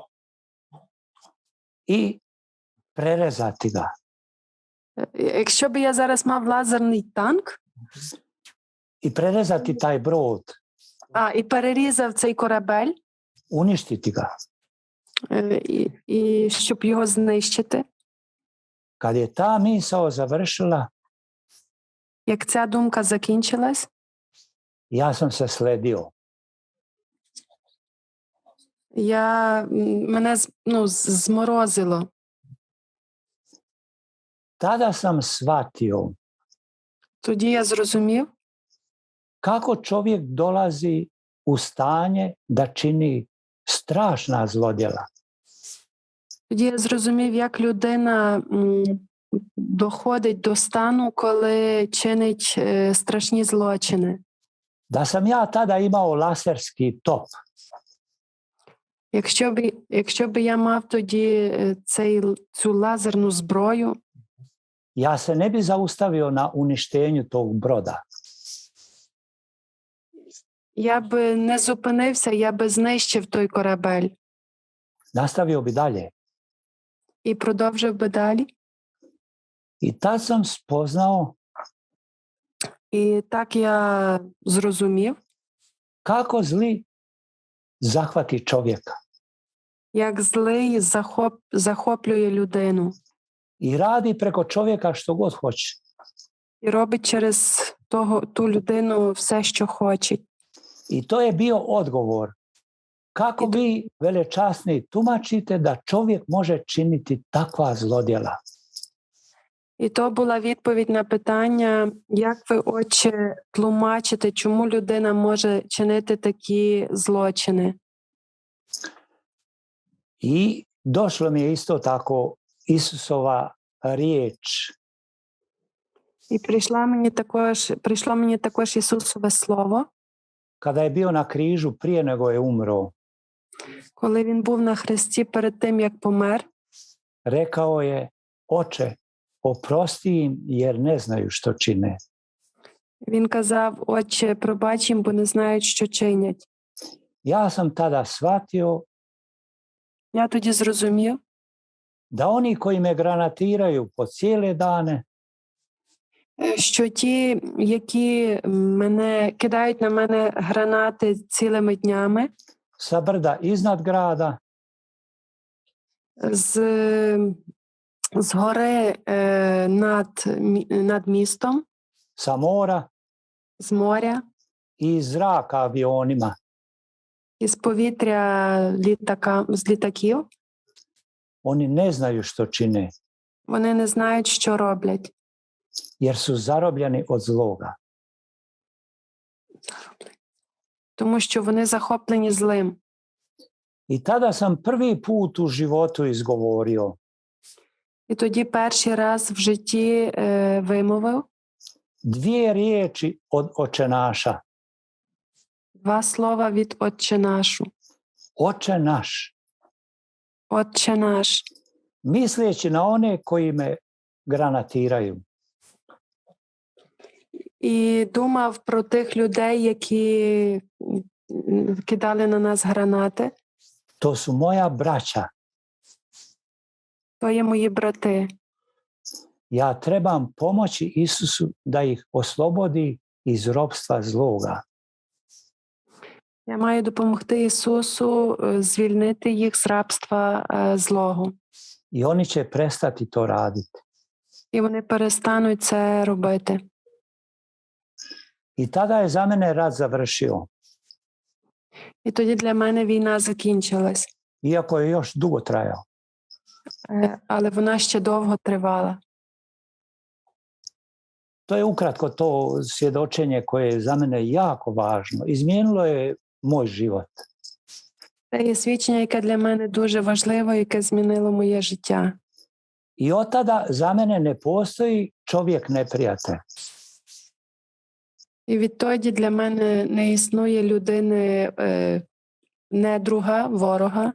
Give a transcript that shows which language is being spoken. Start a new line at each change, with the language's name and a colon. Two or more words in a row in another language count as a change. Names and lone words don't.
Croatian: I prerezati ga.
Ukrainian: Якщо б я зараз мав лазерний танк
Croatian: I prerezati taj brod.
Ukrainian: І перерізав цей корабель,
Croatian: Uništiti ga.
Ukrainian: І щоб його знищити.
Croatian: Kad je ta misao završila,
Ukrainian: як ця думка закінчилась,
Croatian: ja sam se sledio.
Ukrainian: Мене зморозило.
Croatian: Tada sam shvatio
Ukrainian: Тоді я зрозумів,
Croatian: kako čovjek dolazi u stanje da čini strašna zlodjela.
Ukrainian: Тоді я зрозумів, як людина доходить до стану, коли чинить страшні злочини.
Croatian: Da sam ja tada imao laserski top,
Ukrainian: Якщо б я мав тоді цю лазерну зброю,
Croatian: ja se ne bi zaustavio na uništenju tog broda.
Ukrainian: я б не зупинився, я би знищив той корабель
Croatian: Nastavio bi dalje.
Ukrainian: і продовжив би далі.
Croatian: I tad sam spoznao
Ukrainian: І так я зрозумів,
Croatian: kako zli zahvati čovjeka
Ukrainian: як злий захоплює людину
Croatian: i radi preko čovjeka što god hoće.
Ukrainian: і робить через ту людину все, що хоче.
Croatian: I to je bio odgovor. Kako vi, velečasni, tumačite da čovjek može činiti takva zlodjela?
Ukrainian: І то була відповідь на питання, як ви, Отче, тлумачите, чому людина може чинити такі злочини.
Croatian: I došlo mi je isto tako Isusova riječ.
Ukrainian: І прийшло мені також Ісусове Слово,
Croatian: Kada je bio na križu prije nego je umro,
Ukrainian: коли Він був на хресті перед тим, як помер,
Croatian: rekao je: Oče, oprosti im jer ne znaju što čine.
Ukrainian: Він казав: Отче, пробач їм, бо не знають, що чинять.
Croatian: Ja sam tada shvatio
Ukrainian: Я тоді зрозумів,
Croatian: da oni koji me granatiraju po cijele dane,
Ukrainian: що ті, які кидають на мене гранати цілими днями,
Croatian: sa brda iznad grada,
Ukrainian: з гори над містом,
Croatian: sa mora
Ukrainian: з моря,
Croatian: i iz zraka avionima,
Ukrainian: із повітря з літаків,
Croatian: oni ne znaju što čine
Ukrainian: вони не знають, що роблять.
Croatian: jer su zarobljeni od zloga.
Ukrainian: Тому що вони захоплені злим.
Croatian: I tada sam prvi put u životu izgovorio:
Ukrainian: І тоді перший раз в житті вимовив
Croatian: dvije riječi od očenaša.
Ukrainian: 2 слова від Отче нашу.
Croatian: Oče naš.
Ukrainian: Отче наш.
Croatian: Misleći na one koji me granatiraju.
Ukrainian: І думав про тих людей, які кидали на нас гранати.
Croatian: To su moja braća.
Ukrainian: То є мої брати.
Croatian: Ja trebam pomoći Isusu da ih oslobodi iz ropstva zloga.
Ukrainian: Я маю допомогти Ісусу звільнити їх з рабства злого.
Croatian: I oni će prestati to raditi.
Ukrainian: І вони перестануть це робити.
Croatian: I tada je za mene rat završio.
Ukrainian: І тоді для мене війна закінчилась.
Croatian: Iako je još dugo trajao.
Ukrainian: Але вона ще довго тривала.
Croatian: To je ukratko to svjedočenje koje je za mene jako važno. Izmijenilo je moj život.
Ukrainian: Це є свідчення, яке для мене дуже важливо, яке змінило моє життя.
Croatian: I od tada za mene ne postoji čovjek neprijatelj.
Ukrainian: І відтоді для мене не існує людини недруга, ворога.